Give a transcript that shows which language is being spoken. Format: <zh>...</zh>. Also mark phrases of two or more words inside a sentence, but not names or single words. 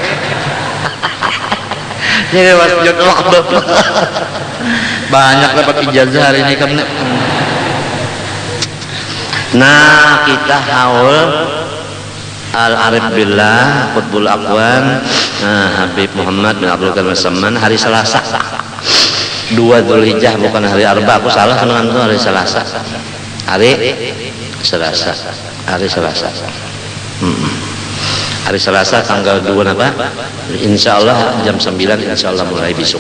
<id>Ini wasjud waq bapak. Banyak dapat ijazah hari ini kamu. Nah, kita haul Al-Arif Billah Qutbul Aqwan Habib Muhammad bin Abdul Qadir Samman hari Selasa 2 Dzulhijjah, bukan hari Arba. Aku salah dengan itu hari Selasa. Hari Selasa tanggal 2 apa? Insyaallah jam 9 insyaallah mulai besok.</id>